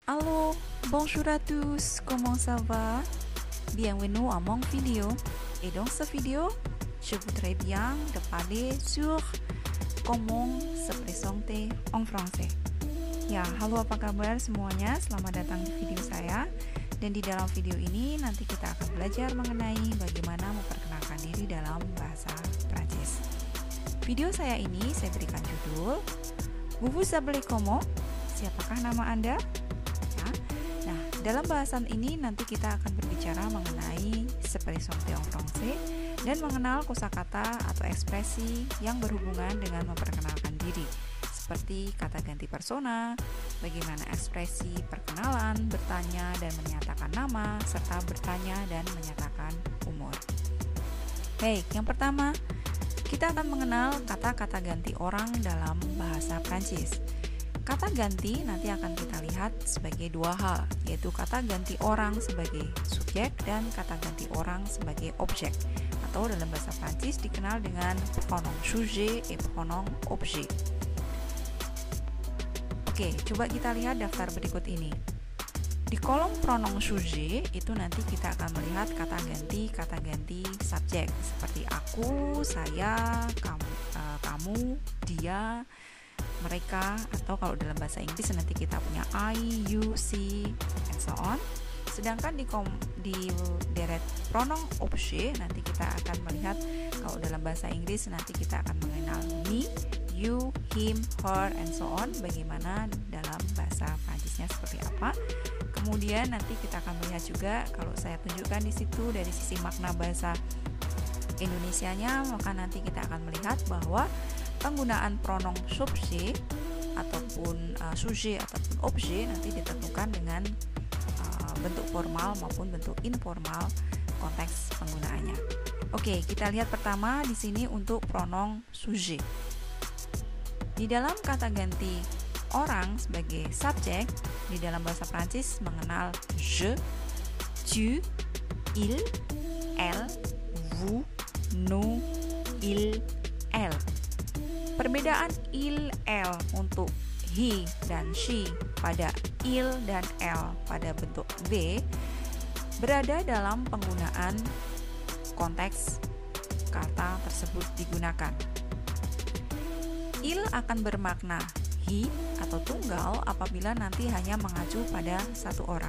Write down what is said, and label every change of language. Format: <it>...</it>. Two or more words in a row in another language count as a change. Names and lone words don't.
<fr>Allô, bonjour à tous, comment ça va? Bienvenue à mon vidéo. Et dans cette vidéo, je voudrais bien te parler sur comment se présenter en français.</fr> <id>Ya, halo apa kabar semuanya? Selamat datang di video saya. Dan di dalam video ini nanti kita akan belajar mengenai bagaimana memperkenalkan diri dalam bahasa Prancis. Video saya ini saya berikan judul</id> <fr>Vous vous appelez comment?</fr> <id>Siapakah nama Anda? Ya. Nah, dalam bahasan ini nanti kita akan berbicara mengenai</id> <fr>se présenter en français</fr> <id>dan mengenal kosakata atau ekspresi yang berhubungan dengan memperkenalkan diri, seperti kata ganti persona, bagaimana ekspresi perkenalan, bertanya dan menyatakan nama, serta bertanya dan menyatakan umur. Baik, yang pertama, kita akan mengenal kata-kata ganti orang dalam bahasa Prancis. Kata ganti nanti akan kita lihat sebagai dua hal, yaitu kata ganti orang sebagai subjek dan kata ganti orang sebagai objek, atau dalam bahasa Prancis dikenal dengan</id> <fr>pronom sujet et pronom objet.</fr> <id>Oke, coba kita lihat daftar berikut ini. Di kolom</id> <fr>pronom sujet</fr> <id>itu nanti kita akan melihat kata ganti subjek seperti aku, saya, kamu, dia, mereka, atau kalau dalam bahasa Inggris nanti kita punya</id> <en>I, you, she, and so on.</en> <id>Sedangkan di deret</id> <fr>pronom objet</fr> <id>nanti kita akan melihat kalau dalam bahasa Inggris nanti kita akan mengenal</id> <en>me, you, him, her, and so on.</en> <id>Bagaimana dalam bahasa Prancisnya seperti apa. Kemudian nanti kita akan melihat juga kalau saya tunjukkan di situ dari sisi makna bahasa Indonesianya, maka nanti kita akan melihat bahwa penggunaan pronom subjek ataupun sujet ataupun objet nanti ditentukan dengan bentuk formal maupun bentuk informal konteks penggunaannya. Oke, kita lihat pertama di sini untuk</id> <fr>pronom sujet.</fr> <id>Di dalam kata ganti orang sebagai subjek di dalam bahasa Prancis mengenal</id> <fr>je, tu, il, elle, vous, nous, il, elle.</fr> <id>Perbedaan il, elle untuk he dan she pada il dan elle pada bentuk V berada dalam penggunaan konteks kata tersebut digunakan. Il akan bermakna he atau tunggal apabila nanti hanya mengacu pada satu orang.</id>